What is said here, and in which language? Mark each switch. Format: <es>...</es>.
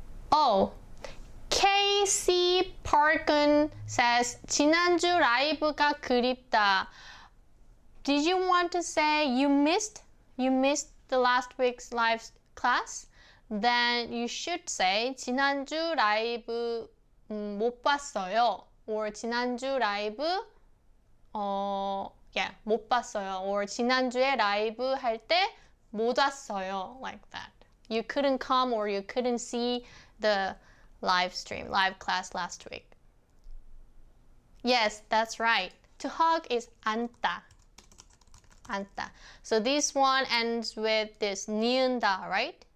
<en>Oh, KC Parkun says</en> <ko>지난주 라이브가 그립다.</ko> <en>Did you want to say you missed the last week's live class? Then you should say</en> <ko>지난주 라이브 못 봤어요. Or 지난주 라이브 못 봤어요. Or 지난주에 라이브 할 때 못 왔어요.</ko> <en>Like that. You couldn't come or you couldn't see the live class last week. Yes, that's right. To hug is 앉다. 앉다. So this one ends with this 니은다, right?</en>